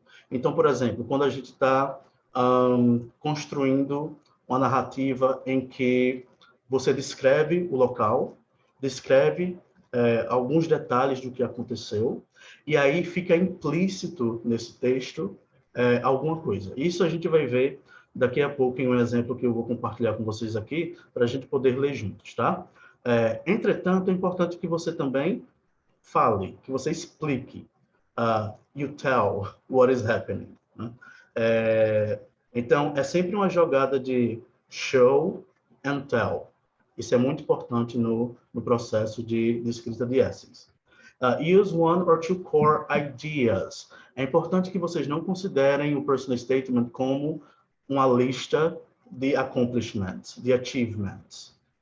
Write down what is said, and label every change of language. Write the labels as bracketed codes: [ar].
[pt] Então, por exemplo, quando a gente está construindo uma narrativa em que você descreve o local, descreve alguns detalhes do que aconteceu, e aí fica implícito nesse texto alguma coisa. Isso a gente vai ver daqui a pouco em um exemplo que eu vou compartilhar com vocês aqui, para a gente poder ler juntos, tá? Entretanto, é importante que você também fale, que você explique. [en] You tell what is happening. [pt] Né? Então, é sempre uma jogada de show and tell. Isso é muito importante no processo de escrita de essays. [en] Use one or two core ideas. [pt] É importante que vocês não considerem o personal statement como uma lista de accomplishments, de achievements.